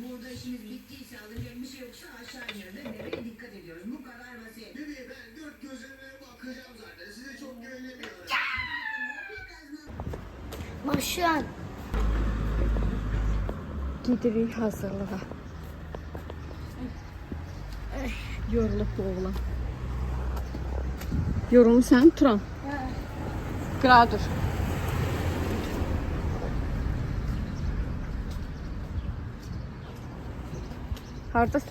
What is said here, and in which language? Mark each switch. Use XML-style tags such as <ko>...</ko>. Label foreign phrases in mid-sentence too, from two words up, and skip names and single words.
<tr>işimiz bittiyse alınacak bir şey yoksa aşağı iniyoruz ve bebeğe dikkat ediyoruz. Bu kadar basit. Bebeğe ben dört gözümle bakacağım zaten. Size çok güvenemiyorum. Başlan.</tr> <az>Gidirik hazırlığa. Yorulub bu oğlan. Yorulmusan, Turan. Qırağa dur. Hardasan?</az>